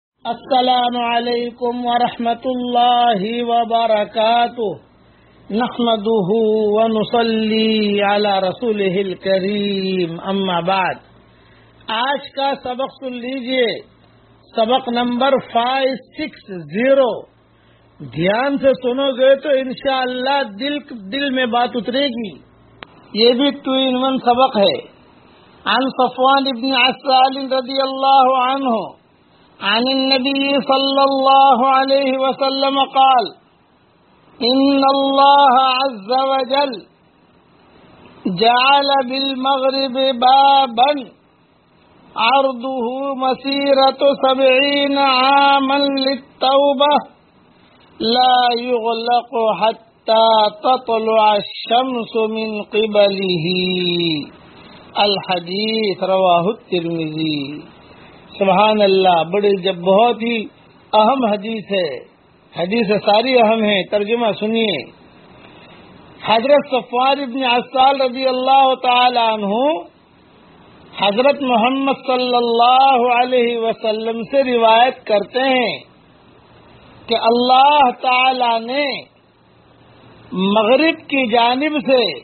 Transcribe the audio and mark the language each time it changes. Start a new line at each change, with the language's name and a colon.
Urdu: السلام علیکم ورحمۃ اللہ وبرکاتہ،
Arabic: نحمده ونصلی علی رسوله الکریم، اما بعد،
Urdu: آج کا سبق سن لیجئے، سبق نمبر 560، دھیان سے سنو گے تو انشاءاللہ دل میں بات اترے گی، یہ بھی 2-in-1 سبق ہے.
Arabic: عن صفوان ابن عسال رضی اللہ عنہ عن النبي صلى الله عليه وسلم قال إن الله عز وجل جعل بالمغرب بابا عرضه مسيرة 70 عاما للتوبة لا يغلق حتى تطلع الشمس من قبله الحديث رواه الترمذي.
Urdu: سبحان اللہ، بڑی جب بہت ہی اہم حدیث ہے، حدیث ساری اہم ہے، ترجمہ سنیے. حضرت صفوان ابن عسال رضی اللہ تعالی عنہ حضرت محمد صلی اللہ علیہ وسلم سے روایت کرتے ہیں کہ اللہ تعالی نے مغرب کی جانب سے